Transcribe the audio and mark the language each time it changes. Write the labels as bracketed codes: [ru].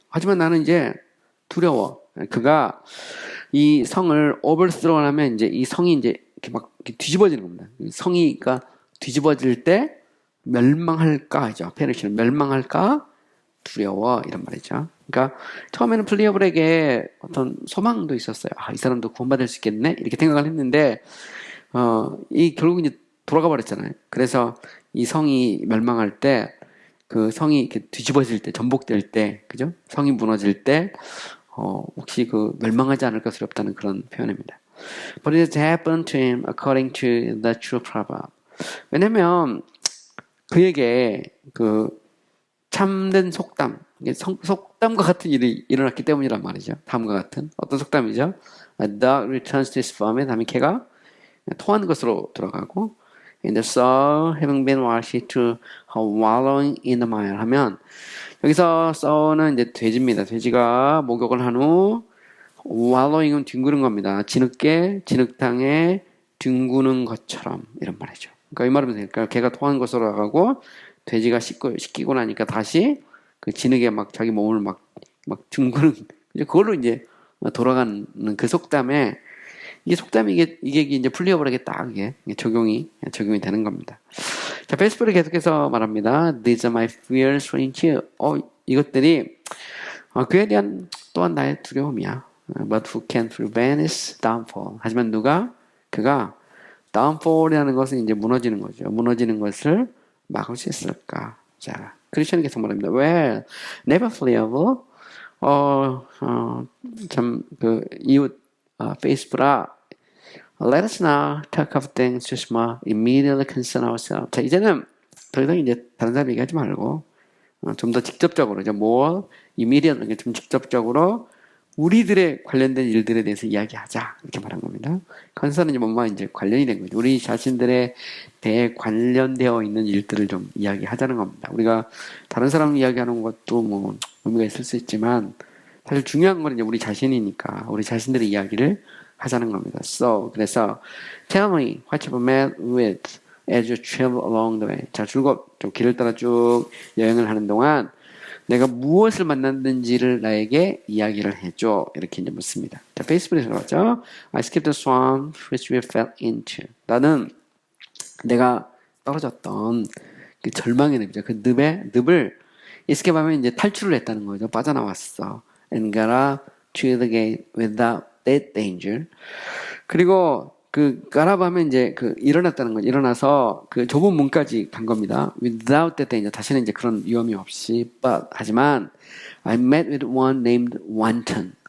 [ko] 하지만 나는 이제 두려워. 그가 이 성을 overthrow 하면 이제 이 성이 이제 이렇게 막 이렇게 뒤집어지는 겁니다. 성이가 뒤집어질 때 멸망할까 하죠. 페르시는 멸망할까 두려워 이런 말이죠. 그러니까 처음에는 플리어블에게 어떤 소망도 있었어요. 이 사람도 구원받을 수 있겠네 이렇게 생각을 했는데 이 결국 이제 돌아가 버렸잖아요. 그래서 이 성이 멸망할 때 그 성이 이렇게 뒤집어질 때 전복될 때 그죠? 성이 무너질 때 혹시 그 멸망하지 않을 것이 없다는 그런 표현입니다. [en] But it happened to him according to the true proverb. [ko] 왜냐면 그에게 그 참된 속담, 속담과 같은 일이 일어났기 때문이란 말이죠. 다음과 같은 어떤 속담이죠? [en] A dog returns to his vomit [ko] 하면 개가 토한 것으로 돌아가고 [en] And the sow having been washed to her wallowing in the mire [ko] 하면 여기서 sow는 이제 돼지입니다. 돼지가 목욕을 한 후 wallowing은 뒹구는 겁니다. 진흙탕에 뒹구는 것처럼 이런 말이죠. 그러니까 이 말은 그러니까 개가 토한 것으로 나가고 돼지가 씻기고 나니까 다시 그 진흙에 막 자기 몸을 막 뒹구는 그걸로 이제 돌아가는 그 속담에 이게 속담이 이게 이제 플리어블에게 딱 이게 적용이 되는 겁니다. 자, 페이스북을 계속해서 말합니다. [en] These are my fears for you. [ko] 이것들이 그에 대한 또한 나의 두려움이야. [en] But who can prevent his downfall? [ko] 하지만 그가 downfall이라는 것은 이제 무너지는 거죠. 무너지는 것을 막을 수 있을까? 자, 크리스천이 계속 말합니다. [en] Well, never fleeable. [ko] 이웃 페이스북아 [en] Let us now talk of things just more immediately concern ourselves. [ko] 자, 이제는 더 이상 이제 다른 사람 얘기하지 말고 좀 더 직접적으로 이제 more immediately 좀 직접적으로 우리들의 관련된 일들에 대해서 이야기하자 이렇게 말한 겁니다. 컨설은 이제 뭔가 이제 관련이 된 거죠. 우리 자신들의 대해 관련되어 있는 일들을 좀 이야기하자는 겁니다. 우리가 다른 사람 이야기하는 것도 뭐 의미가 있을 수 있지만 사실 중요한 건 이제 우리 자신이니까 우리 자신들의 이야기를 하자는 겁니다. [en] 그래서 tell me what you've met with as you travel along the way. [ko] 자, 좀 길을 따라 쭉 여행을 하는 동안 내가 무엇을 만났는지를 나에게 이야기를 해줘. 이렇게 이제 묻습니다. 자, 페이스북에서 나왔죠. [en] I skipped the swamp which we fell into. [ko] 나는 내가 떨어졌던 그 절망의 늪이죠. 그 늪을 escape하면 이제 탈출을 했다는 거죠. 빠져나왔어. [en] And got up to the gate without that danger. [ko] 그리고 가라고 하면 이제 일어났다는 거죠. 일어나서 좁은 문까지 간 겁니다. [en] Without that, [ko] 이제 다시는 이제 그런 위험이 없이, 하지만, [en] I met with one named Wanton.